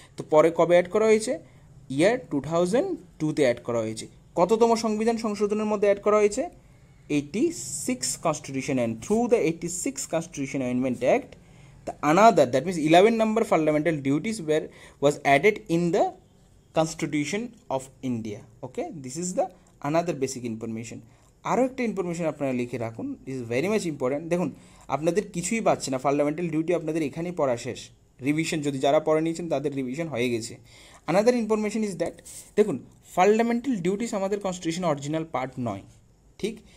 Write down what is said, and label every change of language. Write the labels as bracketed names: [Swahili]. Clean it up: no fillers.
[Bangla] তো পরে কবে অ্যাড করা হয়েছে, ইয়ার 2002-তে অ্যাড করা হয়েছে। কততম সংবিধান সংশোধনের মধ্যে অ্যাড করা হয়েছে, [English] 86 constitution and through the 86 constitution amendment act that means 11 number fundamental duties was added in the Constitution of India. Okay, this is the another basic information. [Bangla] আরও একটা ইনফরমেশন আপনারা লিখে রাখুন, [English] Is very much important. [Bangla] দেখুন আপনাদের কিছুই পাচ্ছে না, ফান্ডামেন্টাল ডিউটি আপনাদের এখানেই পড়া শেষ। রিভিশন যদি যারা পড়ে নিয়েছেন তাদের রিভিশন হয়ে গেছে। [English] another information is that, [Bangla] দেখুন ফান্ডামেন্টাল ডিউটিস আমাদের কনস্টিটিউশন অরিজিনাল পার্ট নয়, ঠিক।